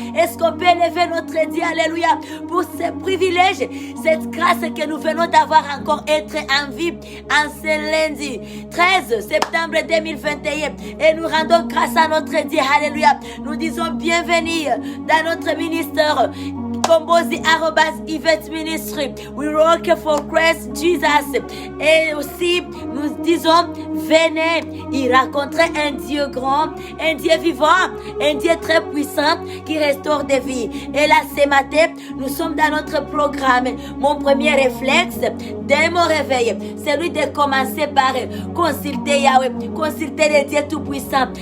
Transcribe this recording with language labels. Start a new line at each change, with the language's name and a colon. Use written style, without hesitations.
French: Est-ce qu'on peut lever notre Dieu, alléluia, pour ce privilège, cette grâce que nous venons d'avoir encore être en vie en ce lundi 13 septembre 2021, et nous rendons grâce à notre Dieu, alléluia. Nous disons bienvenue dans notre ministère Combosi @Yvette Ministry.
English: We work for Christ Jesus.
French: Et aussi, nous disons, venez y rencontrer un Dieu grand, un Dieu vivant, un Dieu très puissant qui restaure des vies. Et là, ce matin, nous sommes dans notre programme. Mon premier réflexe, dès mon réveil, c'est lui de commencer par consulter Yahweh, consulter le Dieu Tout-Puissant.